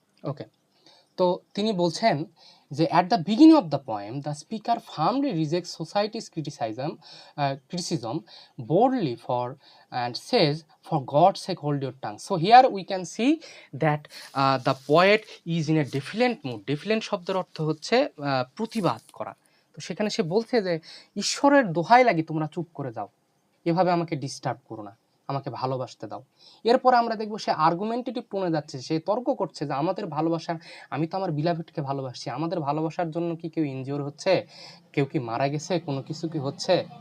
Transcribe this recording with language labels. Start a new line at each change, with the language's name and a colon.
English: okay,
Bangla: তো তিনি বলছেন যে
English: At the beginning of the poem the speaker firmly rejects society's criticism boldly for and says for God's sake hold your tongue. So here we can see that the poet is in a defiant mood.
Bangla: Defiant শব্দের অর্থ হচ্ছে প্রতিবাদ করা। তো সেখানে সে বলছে যে ঈশ্বরের দোহাই লাগি তোমরা চুপ করে যাও, এভাবে আমাকে ডিস্টার্ব করো না, আমাকে ভালোবাসতে দাও। এরপর আমরা দেখবো সে আর্গুমেন্টেটিভ টোনে যাচ্ছে, সে তর্ক করছে যে আমাদের ভালোবাসার, আমি তো আমার বিলাভেটকে ভালোবাসছি, আমাদের ভালোবাসার জন্য কি কেউ ইনজিওর হচ্ছে, কেউ কি মারা গেছে, কোনো কিছু কি হচ্ছে?